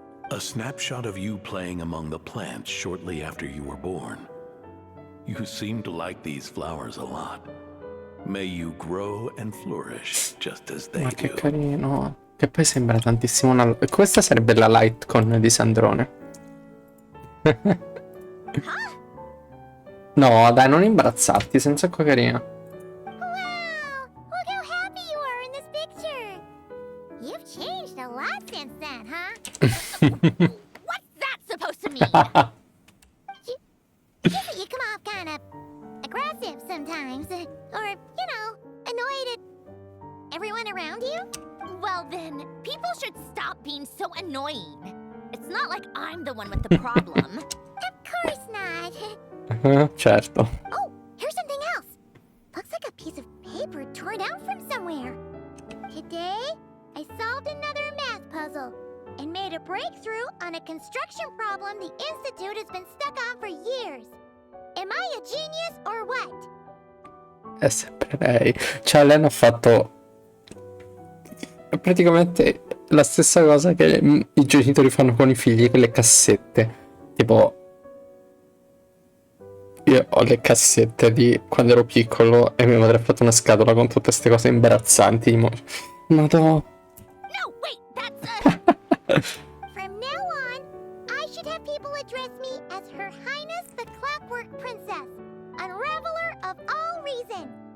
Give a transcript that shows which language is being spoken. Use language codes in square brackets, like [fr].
[en] A snapshot of you playing among the plants shortly after you were born. You seem to like these flowers a lot. May you grow and flourish just as they [it] Ma che [en] do. [it] carino. Che poi sembra tantissimo una... Questa sarebbe la Lightcon di Sandrone. No, dai, non imbarazzarti, sei un sacco carina. [en] Wow! Look how happy you are in this picture. You've changed a lot since then, huh? What's that supposed to mean? You come off kind of aggressive sometimes, or, you know, annoyed at everyone around you. Well then, people should stop being so annoying. It's not like I'm the one with the problem. Of course not. [it] Certo. [en] Oh, here's something else. Looks like a piece of paper torn out from somewhere. Today, I solved another math puzzle and made a breakthrough on a construction problem the Institute has been stuck on for years. Am I a genius or what? [it] È sempre lei. Cioè, lei ha fatto praticamente la stessa cosa che i genitori fanno con i figli, con le cassette. Tipo, io ho le cassette di quando ero piccolo e mia madre ha fatto una scatola con tutte queste cose imbarazzanti. Madò. [en] No, wait, that's From now on, I should have people address me as Her Highness the Clockwork Princess, Unraveler of all reason.